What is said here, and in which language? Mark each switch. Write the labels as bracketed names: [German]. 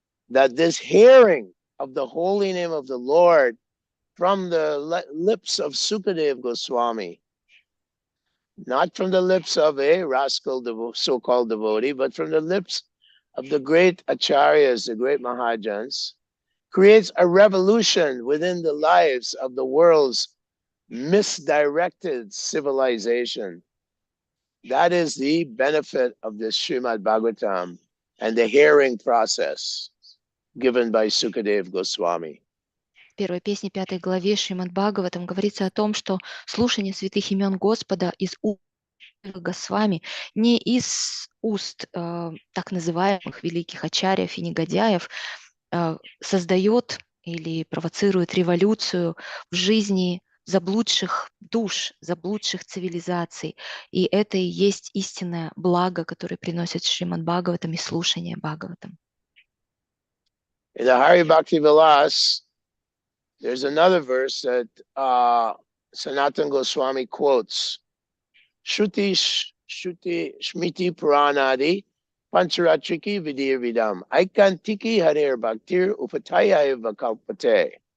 [English] That this hearing of the holy name of the Lord from the lips of Sukadeva Goswami, not from the lips of a rascal so-called devotee, but from the lips of the great acharyas, the great mahajans, creates a revolution within the lives of the world's misdirected civilization. That is the benefit of this Srimad Bhagavatam and the hearing process given by Sukadeva Goswami. [Russian] В первой песне 5 главе Шримад Бхагаватам говорится о том, что слушание святых имен Господа из уст Госвами, не из уст так называемых великих ачарьев и негодяев, создает или провоцирует революцию в жизни заблудших душ, заблудших цивилизаций. И это и есть истинное благо, которое приносит Шримад Бхагаватам и слушание Бхагаватам. [English] In the Hari Bhakti Vilas, there's another verse that Sanatana Goswami quotes. [Sanskrit] Shruti Shmiti Puranadi Pancharatriki Vidir Vidam Aikantiki Harir Bhaktir Upataya Vakalpate.